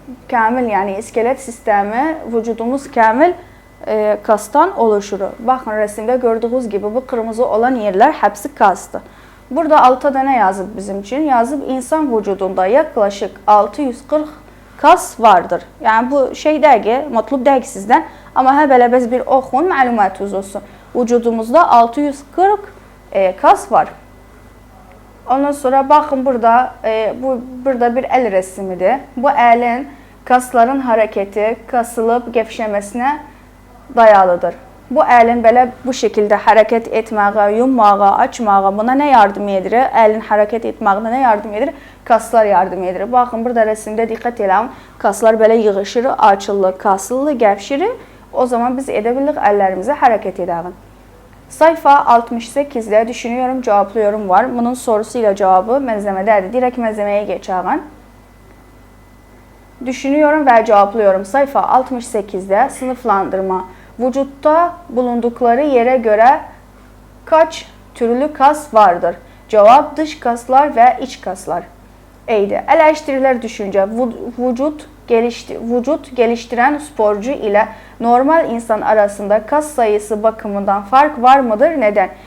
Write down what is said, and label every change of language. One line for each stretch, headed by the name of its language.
Turkish: Kamil, yani iskelet sistemi, vücudumuz kamil kastan oluşur. Baxın, resimde gördüğünüz gibi bu kırmızı olan yerler hepsi kastı. Burada 6 tane yazıb bizim için. Yazıb insan vücudunda yaklaşık 640 kas vardır. Yani bu şey değil ki, matlub değil sizden.
Azerbaijani: Ama həbələbəz bir oxun, məlumatınız olsun.
Turkish: Vücudumuzda 640 kas var. Ondan sonra bakın burada, burada bir el resmidir. Bu elin kasların hareketi, kasılıp gevşemesine dayalıdır. Bu elin belə bu şekilde hareket etməyə, yummağa, açmağa buna ne yardım edir? Elin hareket etməyinə ne yardım edir? Kaslar yardım edir. Bakın burada resimde dikkat edelim. Kaslar böyle yığışır, açılır, kasılır, gevşir. O zaman biz edebildik ellerimize hareket edelim. Sayfa 68'de düşünüyorum, cevaplıyorum var. Bunun sorusuyla cevabı məzəmədədir. Direkt məzəməyə geçelim. Düşünüyorum ve cevaplıyorum. Sayfa 68'de sınıflandırma. Vücutta bulundukları yere göre kaç türlü kas vardır? Cevap, dış kaslar ve iç kaslar. eydi. Eleştiriler düşünce, vücut geliştiren sporcu ile normal insan arasında kas sayısı bakımından fark var mıdır? Neden?